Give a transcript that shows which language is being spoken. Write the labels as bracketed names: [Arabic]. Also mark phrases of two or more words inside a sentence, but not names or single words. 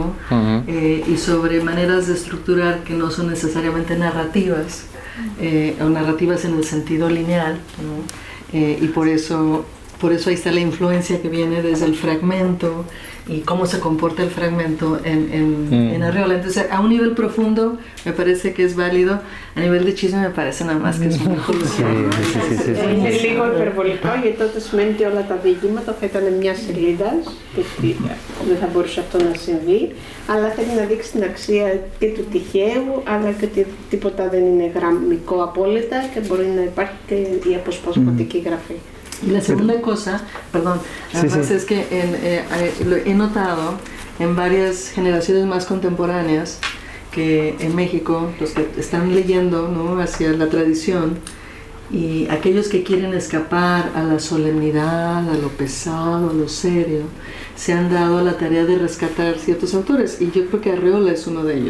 [Spanish] Y sobre maneras de estructurar que no son necesariamente narrativas, o narrativas en el sentido lineal, ¿no? Y por eso ahí está la influencia que viene desde el fragmento y cómo se comporta el fragmento en Arreola. Entonces, a un nivel profundo me parece que es válido, a nivel de chisme me parece nada más que es muy judicial. [Greek] Είναι λίγο υπερβολικό, γιατί τότε σημαίνει ότι όλα τα διηγήματα θα ήταν μια σελίδα και δεν θα μπορούσε αυτό να συμβεί, αλλά θέλει να δείξει την αξία και του τυχαίου, αλλά και ότι τίποτα δεν είναι γραμμικό απόλυτα και μπορεί να υπάρχει και η αποσπασματική γραφή. [Spanish] Y la segunda cosa, perdón, además es que lo he notado en varias generaciones más contemporáneas que en México, los que están leyendo, ¿no? Hacia la tradición, y aquellos que quieren escapar a la solemnidad, a lo pesado, a lo serio, se han dado la tarea de rescatar ciertos autores, y yo creo que Arreola es uno de ellos.